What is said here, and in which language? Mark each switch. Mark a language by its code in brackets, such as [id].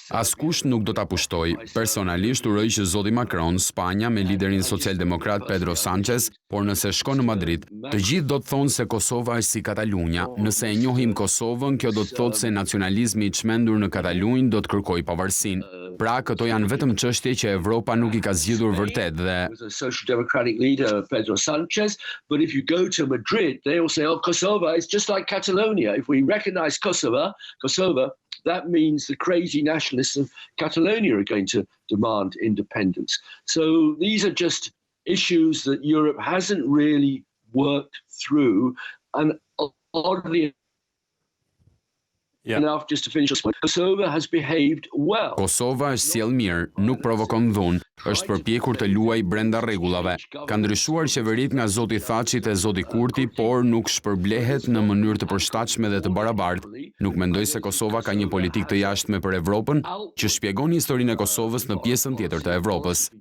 [sq] Askush nuk do ta pushtoj. Personalisht uroj që zoti Macron, Spanja me liderin socialdemokrat Pedro Sanchez, por nëse shkon në Madrid, të gjithë do të thonë se Kosova është si Katalunja. Nëse e njohim Kosovën, kjo do të thotë se nacionalizmi i çmendur në Katalunjë do të kërkojë pavarësinë. Pra, këto janë vetëm çështje që Evropa nuk i ka zgjidhur vërtet dhe [en] a social democratic leader, Pedro Sanchez, but if you go to Madrid, they will say, oh, Kosovo is just like Catalonia. If we recognize Kosovo, that means the crazy nationalists of Catalonia are going to demand independence. So these are just issues that Europe hasn't really worked through, and oddly enough, just to finish this point, Kosovo has behaved well. [sq] Kosova është sjell mirë, nuk provokon dhunë, është përpjekur të luajë brenda rregullave. Ka ndryshuar qeveritë nga zoti Thaçi te zoti Kurti, por nuk shpërblehet në mënyrë të përshtatshme dhe të barabartë. Nuk mendoj se Kosova ka një politikë të jashtme për Evropën, që shpjegon historinë e Kosovës në pjesën tjetër të Evropës.